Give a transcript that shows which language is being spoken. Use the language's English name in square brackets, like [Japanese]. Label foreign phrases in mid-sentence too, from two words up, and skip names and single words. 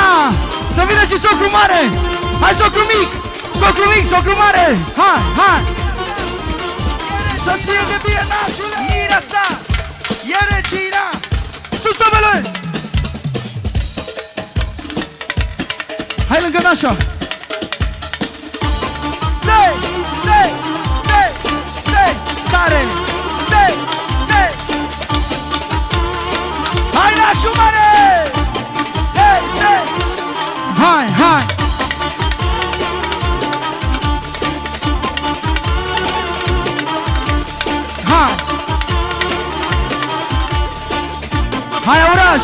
[Romanian] Să vină și socru mare! Hai, socru mic! Socru mic, socru mare! Hai, hai! Să-ți fie de bine, nașule! Mira sa! E Regina! Sus, domnule! Hai lângă Nașa! Sei! Sei! Sei! Sei! Sare! Sei! Sei! Hai, nașul mare! Hai, hai! Hai! Hai, oraș!